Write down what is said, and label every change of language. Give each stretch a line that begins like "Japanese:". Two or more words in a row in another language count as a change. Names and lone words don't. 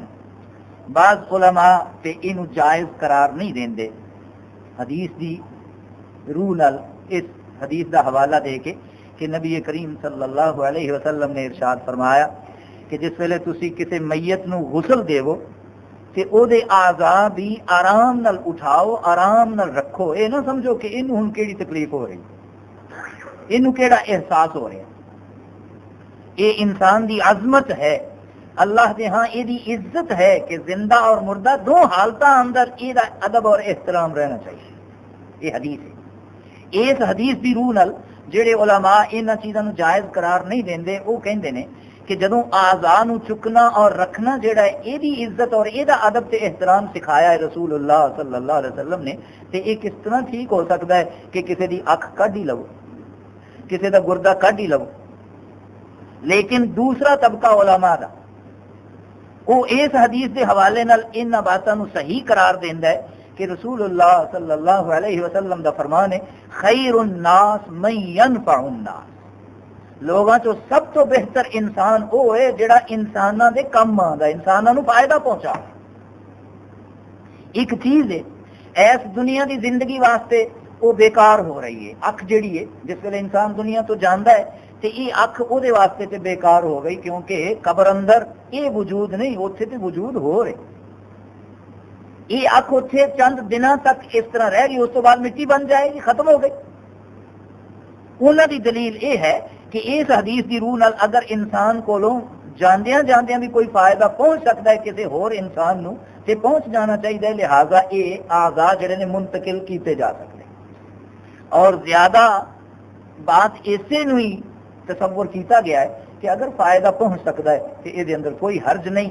Punjabi: بعض علماء تے اینو جائز قرار نہیں دیندے حدیث دی روح نال، اس حدیث دا حوالہ دے کے کہ نبی کریم
Arabic: صلی اللہ علیہ وسلم
Punjabi: نے ارشاد فرمایا کہ جس ویلے تسی کسی میت نو غسل دیو تے او دے اعضاء بھی آرام نال اٹھاؤ، آرام نال رکھو. اے نہ سمجھو کہ اینو ہن کیڑی تکلیف ہو رہی، اینو کیڑا احساس ہو رہا. اے انسان دی عظمت ہے، اللہ دے ہاں یہ دی عزت ہے کہ زندہ اور مردہ دو حالتاں اندر یہ ادب اور احترام رہنا چاہیے.
Urdu: یہ حدیث ہے.
Punjabi: اس حدیث دی روح نال جڑے علماء انہاں چیزاں نو جائز قرار نہیں دیندے، وہ کہندے نے کہ جدوں اعضاء نو چکنا اور رکھنا جڑا ہے یہ دی عزت اور یہ دا ادب تے احترام سکھایا ہے رسول اللہ
Arabic: صلی اللہ علیہ وسلم
Punjabi: نے، تے یہ کس طرح ٹھیک ہو سکتا ہے کہ کسی دی اکھ کڈ ہی لو، کسی دا گردہ کڈ ہی لو. لیکن دوسرا طبقہ علماء دا وہ اس حدیث دے حوالے نال ان باتاں نو صحیح قرار دیندا ہے کہ رسول اللہ
Arabic: صلی اللہ علیہ وسلم
Punjabi: دا فرمان ہے
Arabic: خیر الناس من ينفع الناس.
Punjabi: لوگاں چو سب تو بہتر انسان وہ ہے جڑا انساناں دے کم آندا، انساناں نو فائدہ پہنچا.
Urdu: ایک چیز ہے اس دنیا دی زندگی واسطے وہ بیکار ہو رہی ہے.
Punjabi: اکھ جڑی ہے جس ویلے انسان دنیا تو جاندا ہے تے یہ اکھ او دے واسطے تے بیکار ہو گئی، کیونکہ قبر اندر یہ وجود نہیں، اوتھے تے وجود ہو رہے.
Urdu: یہ اکھ اوتھے چند دنوں تک اس طرح رہ گئی، اس تو بعد مٹی بن جائے گی، ختم ہو گئی.
Punjabi: انہاں دی دلیل یہ ہے کہ اس حدیث دی روح نال اگر انسان کولوں جاندیاں جاندیاں بھی کوئی فائدہ پہنچ سکتا ہے کسی ہور انسان نو تے پہنچ جانا چاہیے، لہذا یہ اعضاء جڑے نے منتقل کیتے جا سکتے.
Urdu: اور زیادہ بات اسے نو ہی تصور کیتا گیا ہے کہ اگر فائدہ پہنچ سکتا ہے تو یہ اندر کوئی حرج نہیں.